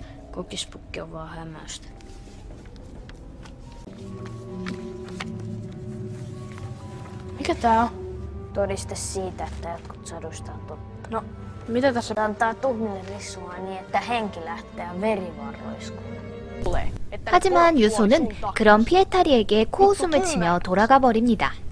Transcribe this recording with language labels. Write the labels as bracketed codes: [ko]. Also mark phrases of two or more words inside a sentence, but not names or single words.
[fi] Kokispukki on vaan hämäystä. Mikä tää on? Todiste siitä, että jotkut saduista on totta. No, mitä tässä Antaa tuhmille rissua niin, että henki lähtee ja veri vaan roiskuu. tulee? [ko] 하지만 유소는 그런 피에타리에게 코웃음을 치며 돌아가 버립니다.